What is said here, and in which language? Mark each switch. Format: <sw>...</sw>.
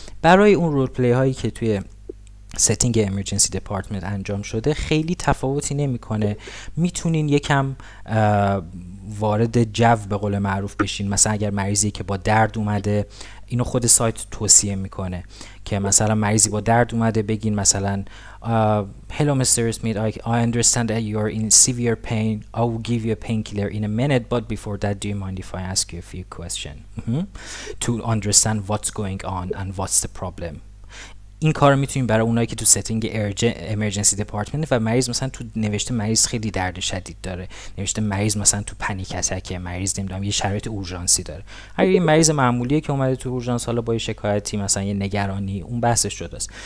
<fa>برای اون رول پلی هایی که توی ستینگ امرجنسی دپارتمنت انجام شده خیلی تفاوتی نمیکنه. میتونین یکم وارد جو به قول معروف بشین. مثلا اگر مریضی که با درد اومده، اینو خود سایت توصیه میکنه که مثلا مریضی با درد اومده بگین مثلا</fa> <en>hello Mr. Smith, I understand that you are in severe pain. I will give you a painkiller in a minute, but before that do you mind if I ask you a few questions to understand what's going on and what's the problem.</en> <fa>این کار رو میتونیم برای اونایی که تو ستینگ امرجنسی دپارتمنت و مریض مثلا تو نوشته مریض خیلی درد شدید داره، نوشته مریض مثلا تو پنیک اتکه، مریض نمیدونم یه شرایط اورژانسی داره. اگه یه مریض معمولیه که اومده تو اورژانس حالا با یه شکایتی مثلا یه نگرانی، اون بحثش شده است.</fa>